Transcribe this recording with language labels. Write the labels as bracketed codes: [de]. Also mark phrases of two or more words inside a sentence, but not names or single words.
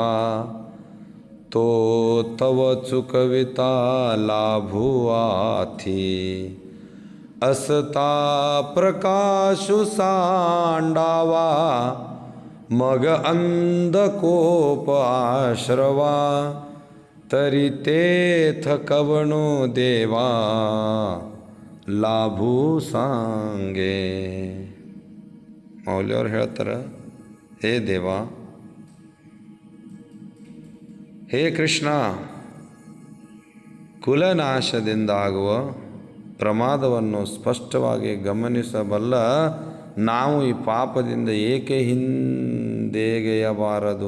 [mr] तो तव चुकविता लाभू आथी. असता प्रकाशु सांडावा मग अंधकोप आश्रवा. तरी तेथ कवणो देवा लाभू सांगे. [kn] ಮೌಲ್ಯವ್ರು ಹೇಳ್ತಾರೆ, ಹೇ ದೇವ, ಹೇ ಕೃಷ್ಣ, ಕುಲನಾಶದಿಂದಾಗುವ ಪ್ರಮಾದವನ್ನು ಸ್ಪಷ್ಟವಾಗಿ ಗಮನಿಸಬಲ್ಲ ನಾವು ಈ ಪಾಪದಿಂದ ಏಕೆ ಹಿಂದೆಗೆಯಬಾರದು?